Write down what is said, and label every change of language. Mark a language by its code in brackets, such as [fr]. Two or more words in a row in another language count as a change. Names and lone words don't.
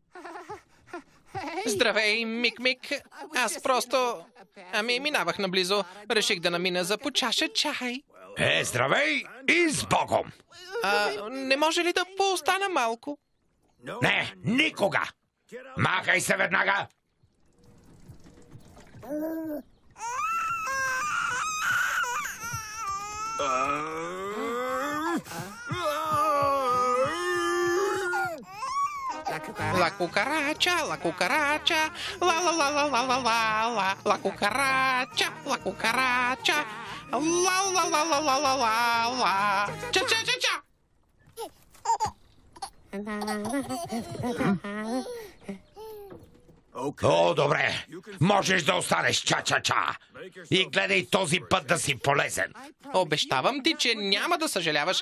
[bg] Здравей, Мик. Аз просто... минавах наблизо. Реших да намина за по чаша чай. Здравей и с Богом! Не може ли да поостана малко? Не, никога! Махай се веднага! [es] La cucaracha, la la la la la la la la, la cucaracha, la la la la la la la la, cha. [bg] О, добре. Можеш да останеш, ча-ча-ча. И гледай този път да си полезен. Обещавам ти, че няма да съжаляваш.